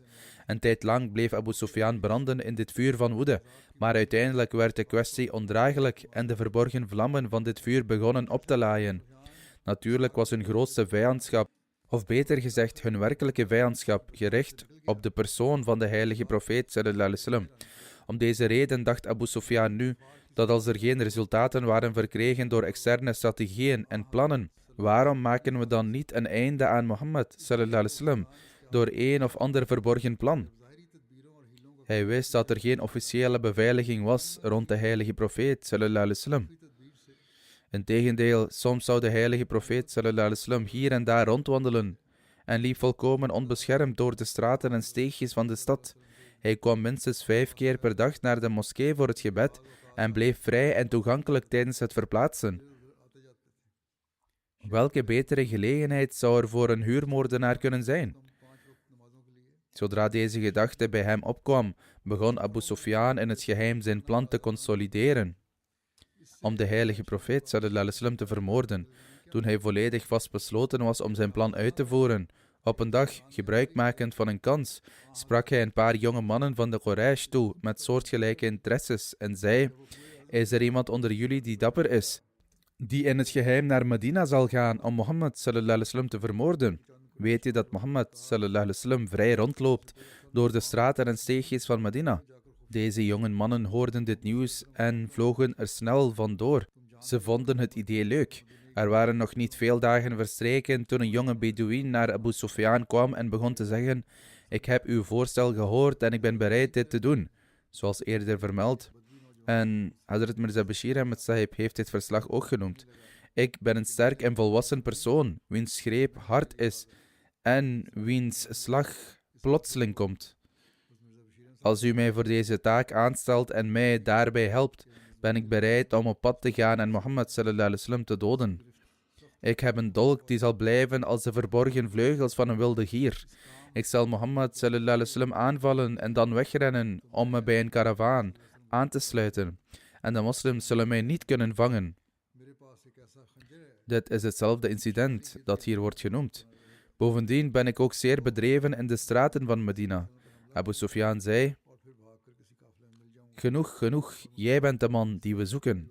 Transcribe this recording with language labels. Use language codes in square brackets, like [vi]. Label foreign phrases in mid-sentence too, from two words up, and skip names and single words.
[nl] Een tijd lang bleef Abu Sufyan branden in dit vuur van woede, maar uiteindelijk werd de kwestie ondraaglijk en de verborgen vlammen van dit vuur begonnen op te laaien. Natuurlijk was hun grootste vijandschap, of beter gezegd hun werkelijke vijandschap, gericht op de persoon van de heilige profeet [ar] صلى الله عليه وسلم. [nl] Om deze reden dacht Abu Sufyan nu dat als er geen resultaten waren verkregen door externe strategieën en plannen, waarom maken we dan niet een einde aan Mohammed [ar] صلى الله عليه وسلم [nl] door een of ander verborgen plan? Hij wist dat er geen officiële beveiliging was rond de heilige profeet [ar] صلى الله عليه وسلم. [nl] Integendeel, soms zou de heilige profeet [ar] صلى الله عليه وسلم [nl] hier en daar rondwandelen en liep volkomen onbeschermd door de straten en steegjes van de stad. Hij kwam minstens 5 keer per dag naar de moskee voor het gebed en bleef vrij en toegankelijk tijdens het verplaatsen. Welke betere gelegenheid zou er voor een huurmoordenaar kunnen zijn? Zodra deze gedachte bij hem opkwam, begon Abu Sufyan in het geheim zijn plan te consolideren om de heilige profeet [ar] صلى الله عليه وسلم [nl] te vermoorden. Toen hij volledig vastbesloten was om zijn plan uit te voeren, op een dag, gebruikmakend van een kans, sprak hij een paar jonge mannen van de Quraysh toe met soortgelijke interesses en zei: is er iemand onder jullie die dapper is, die in het geheim naar Medina zal gaan om Mohammed [ar] صلى الله عليه وسلم [nl] te vermoorden? Weet je dat Mohammed [ar] صلى الله عليه وسلم [nl] vrij rondloopt door de straten en steegjes van Medina? Deze jonge mannen hoorden dit nieuws en vlogen er snel vandoor. Ze vonden het idee leuk. Er waren nog niet veel dagen verstreken toen een jonge Bedouin naar Abu Sufyan kwam en begon te zeggen: ik heb uw voorstel gehoord en ik ben bereid dit te doen, zoals eerder vermeld. En Hazrat Mirza Bashir Ahmed Sahib heeft dit verslag ook genoemd. Ik ben een sterk en volwassen persoon, wiens greep hard is en wiens slag plotseling komt. Als u mij voor deze taak aanstelt en mij daarbij helpt, ben ik bereid om op pad te gaan en Mohammed [ar] صلى الله عليه وسلم [nl] te doden. Ik heb een dolk die zal blijven als de verborgen vleugels van een wilde gier. Ik zal Mohammed [ar] صلى الله عليه وسلم [nl] aanvallen en dan wegrennen om me bij een karavaan aan te sluiten. En de moslims zullen mij niet kunnen vangen. Dit is hetzelfde incident dat hier wordt genoemd. Bovendien ben ik ook zeer bedreven in de straten van Medina. Abu Sufyan zei: genoeg, jij bent de man die we zoeken.